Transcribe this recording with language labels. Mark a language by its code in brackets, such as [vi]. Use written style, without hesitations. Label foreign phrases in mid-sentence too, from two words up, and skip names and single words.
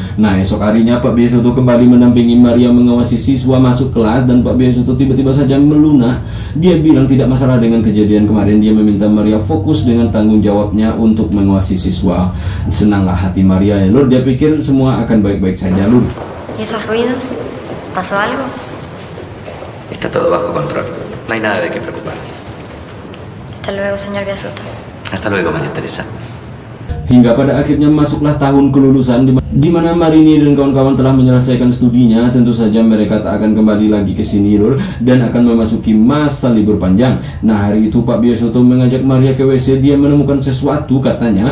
[id] Nah, esok harinya Pak Biasuto kembali mendampingi Maria mengawasi siswa masuk kelas, dan Pak Biasuto tiba-tiba saja melunak. Dia bilang tidak masalah dengan kejadian kemarin. Dia meminta Maria fokus dengan tanggung jawabnya untuk mengawasi siswa. Senanglah hati Maria ya lur, dia pikir semua akan baik-baik saja lur. [es] ¿Y esos ruidos? ¿Pasó algo? Está todo bajo control. No hay nada de qué preocuparse. Hasta luego, señor Biasuto. Hasta luego, María Teresa. [id] Hingga pada akhirnya masuklah tahun kelulusan di mana Marini dan kawan-kawan telah menyelesaikan studinya. Tentu saja mereka tak akan kembali lagi ke sini lur, dan akan memasuki masa libur panjang. Nah, hari itu Pak Biasuto mengajak Maria ke WC. Dia menemukan sesuatu katanya.